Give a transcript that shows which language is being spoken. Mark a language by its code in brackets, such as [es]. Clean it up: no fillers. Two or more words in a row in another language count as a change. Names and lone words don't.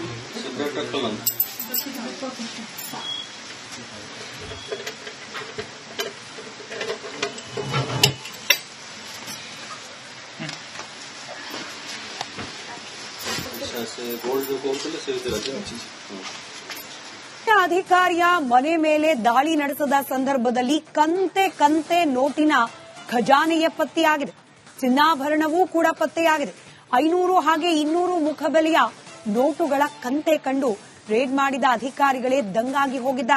[or] ସିକ୍ରେଟ ରଖଲନି? ସେ ଗୋଲ୍ଡ ଯୋଉ କହୁଥିଲେ ସେ ଭିତରେ ଅଛି. [kn] ಅಧಿಕಾರಿಯ ಮನೆ ಮೇಲೆ ದಾಳಿ ನಡೆಸಿದ ಸಂದರ್ಭದಲ್ಲಿ ಕಂತೆ ನೋಟಿನ ಖಜಾನೆಯ ಪತ್ತೆಯಾಗಿದೆ. ಚಿನ್ನಾಭರಣವೂ ಕೂಡ ಪತ್ತೆಯಾಗಿದೆ. 500 ಹಾಗೆ 200 ಮುಖಬೆಲೆಯ ನೋಟುಗಳ ಕಂತೆ ಕಂಡು ರೇಡ್ ಮಾಡಿದ ಅಧಿಕಾರಿಗಳೇ ದಂಗಾಗಿ ಹೋಗಿದ್ದಾರೆ.